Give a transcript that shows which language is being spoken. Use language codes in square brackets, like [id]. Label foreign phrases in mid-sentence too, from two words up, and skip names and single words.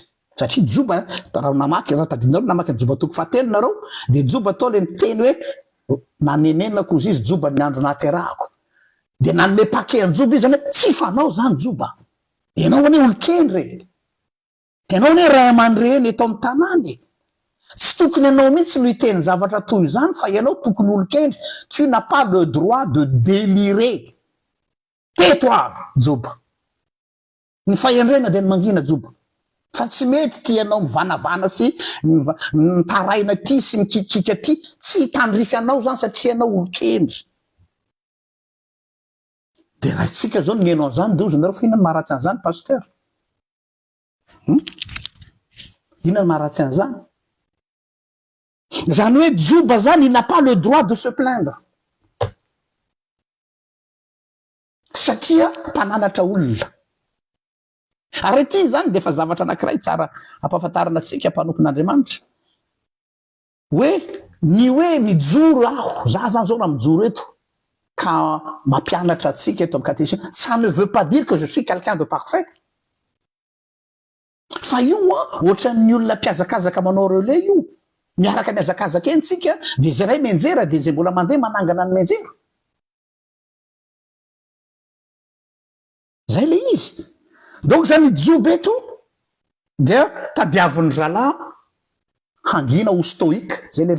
[mg] Satria joba raha namaky raha tadinareo namaky joba toko fahatelo nareo de joba atao le miteny hoe nanenenako izy izy joba ny andro naterahako. De nanome paquet-joba izy zany tsy fanao zany joba. Enao ane olo-kendry. Enao ane ray aman-dreny eto amin'ny tanàny. Tsy tokony ianao mihitsy no hiteny zavatra toy izany fa ianao tokony olo-kendry. [fr] Tu n'as pas le droit de délirer. Tais-toi joba. [mg] Ny fahendrena de ny mangina joba. Fa tsy mety ty ianao mivanavana sy mitaraina ty sy mikikika ty. Tsy hitandrify anao zany satria ianao olo-kendry. De raha itsika zao ny enao zany de ozy nareo fa inona ny maharatsy an'izany pasteur? Inona ny maharatsy an'izany? Zany hoe joba zany [fr] il n'a pas le droit de se plaindre. [mg] satria mpananatra olona ary ty zany de efa zavatra anankiray tsara ampahafantarana atsika mpanompon'Andriamanitra hoe ny hoe mijoro aho za zany zao raha mijoro eto ka mampianatra atsika eto amin'ny catéchisme [fr] ça ne veut pas dire que je suis quelqu'un de parfait [mg] fa io ohatran'ny olona mpiazakazaka manao relais io miaraka miazakazaka eny tsika de zay ray menjera de zay mbola mandeha manangana ny menjera zay le izy donc zany jobo eto dia tadiavin'ny ralahy hangina ho stoïque zay le